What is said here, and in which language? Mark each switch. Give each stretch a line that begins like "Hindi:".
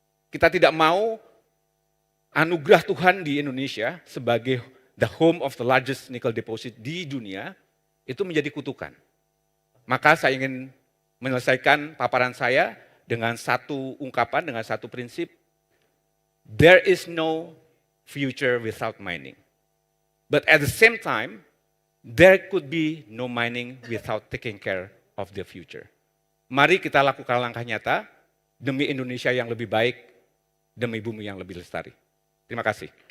Indonesian: Kita tidak mau anugerah Tuhan di Indonesia sebagai
English: the home of the largest nickel deposit
Indonesian: di dunia itu menjadi kutukan. Maka saya ingin menyelesaikan paparan saya dengan satu ungkapan, dengan satu prinsip.
English: There is no future without mining. But at the same time, there could be no mining without taking care of the future.
Indonesian: Mari kita lakukan langkah nyata demi Indonesia yang lebih baik, demi bumi yang lebih lestari. Terima kasih.